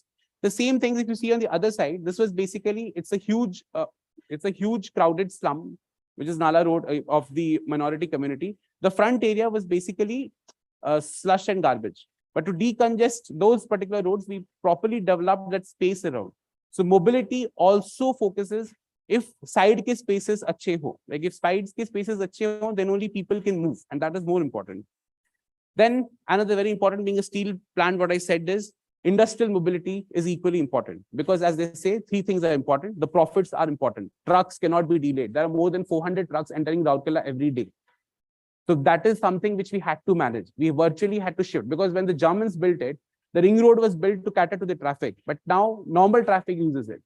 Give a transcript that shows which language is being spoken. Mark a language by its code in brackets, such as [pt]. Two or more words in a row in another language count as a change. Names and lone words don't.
[en] The same things if you see on the other side, this was basically, it's a huge crowded slum, which is Nala Road of the minority community. The front area was basically slush and garbage. But to decongest those particular roads, we properly developed that space around. [hi] So mobility also focuses if साइड के स्पेसेज़ अच्छे हो. [en] Like if [hi] साइड्स के स्पेसेज़ अच्छे हो, [en] then only people can move, and that is more important. Then another very important, being a steel plant, what I said is industrial mobility is equally important, because as they say, three things are important. The profits are important. Trucks cannot be delayed. There are more than 400 trucks entering Rourkela every day. So that is something which we had to manage. We virtually had to shift, because when the Germans built it, the ring road was built to cater to the traffic, but now normal traffic uses it.